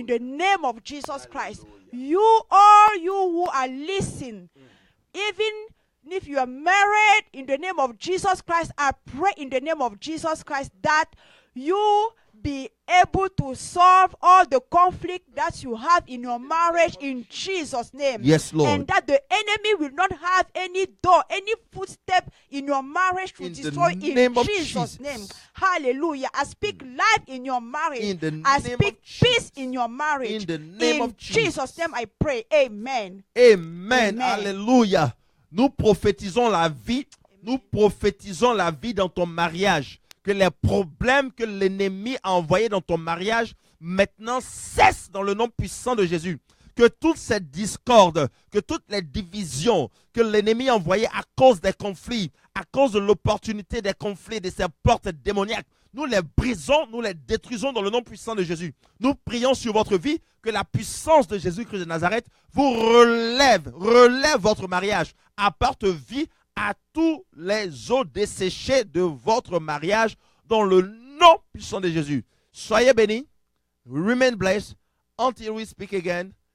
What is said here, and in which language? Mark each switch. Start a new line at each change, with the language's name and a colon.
English: In the name of Jesus Hallelujah. Christ. You who are listening, even if you are married, in the name of Jesus Christ, I pray in the name of Jesus Christ that you be able to solve all the conflict that you have in your marriage in Jesus' name. Yes, Lord. And that the enemy will not have any door, any footstep in your marriage to destroy in Jesus' name. Hallelujah. I speak life in your marriage. I speak peace in your marriage. In the name of Jesus' name I pray. Amen. Amen. Alléluia.
French: Nous prophétisons la vie. Nous prophétisons la vie dans ton mariage. Que les problèmes que l'ennemi a envoyés dans ton mariage maintenant cessent dans le nom puissant de Jésus. Que toute cette discorde, que toutes les divisions que l'ennemi a envoyées à cause des conflits, à cause de l'opportunité des conflits, de ces portes démoniaques, nous les brisons, nous les détruisons dans le nom puissant de Jésus. Nous prions sur votre vie que la puissance de Jésus-Christ de Nazareth vous relève votre mariage, apporte vie à tous les eaux desséchées de votre mariage dans le nom puissant de Jésus. Soyez bénis.
English: Remain blessed until we speak again.